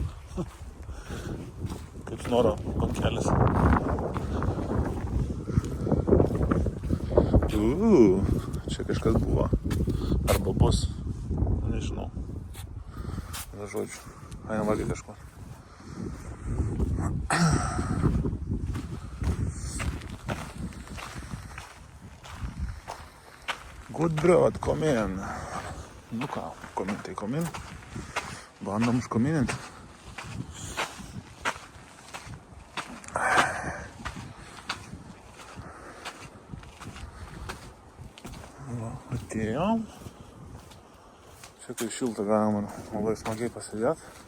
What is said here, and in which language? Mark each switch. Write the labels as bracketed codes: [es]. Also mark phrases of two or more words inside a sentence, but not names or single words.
[lt] Kaip snoro bankelis. Čia kažkas buvo. Arba bus. Nežinau. Na žodžiu. Einam valgyti kažko. [sv] Good bröd, kom in. [lt] Nu ką, [sv] kom in. [lt] Bandom užkominint. Va, atėjom. Čia kai šilta galima labai smagiai pasėdėti.